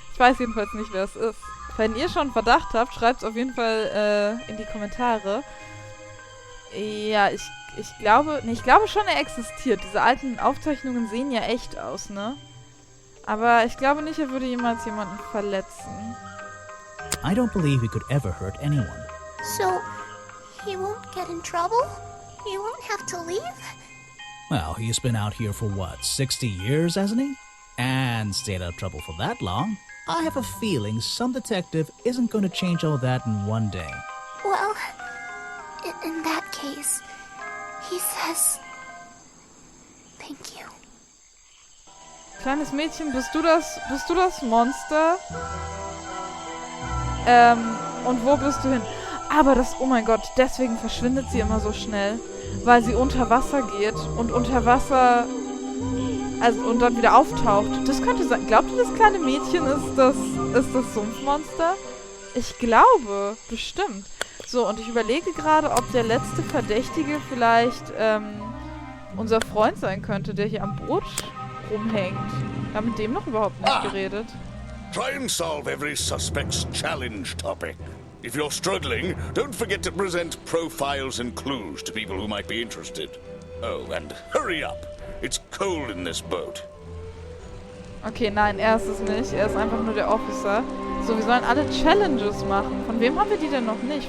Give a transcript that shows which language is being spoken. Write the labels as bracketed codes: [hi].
[de] Ich weiß jedenfalls nicht, wer es ist. Wenn ihr schon Verdacht habt, schreibt es auf jeden Fall in die Kommentare. Ja, ich glaube schon, er existiert. Diese alten Aufzeichnungen sehen ja echt aus, ne? Aber ich glaube nicht, er würde jemals jemanden verletzen. [en] I don't believe he could ever hurt anyone. So, he won't get in trouble? He won't have to leave? Well, he's been out here for what, 60 years, hasn't he? And stayed out of trouble for that long. I have a feeling some detective isn't going to change all that in one day. Well, in that case, he says... Thank you. [de] Kleines Mädchen, bist du das Monster? Und wo bist du hin? Aber oh mein Gott, deswegen verschwindet sie immer so schnell. Weil sie unter Wasser geht und unter Wasser, und dann wieder auftaucht. Das könnte sein. Glaubt ihr, das kleine Mädchen ist das Sumpfmonster? Ich glaube, bestimmt. So, und ich überlege gerade, ob der letzte Verdächtige vielleicht, unser Freund sein könnte, der hier am Boot rumhängt. Wir haben mit dem noch überhaupt nicht geredet. [en] Try and solve every suspect's challenge topic. If you're struggling, don't forget to present profiles and clues to people who might be interested. Oh, and hurry up. It's cold in this boat. [de] Okay, nein, er ist es nicht. Er ist einfach nur der Officer. So, wir sollen alle Challenges machen. Von wem haben wir die denn noch nicht?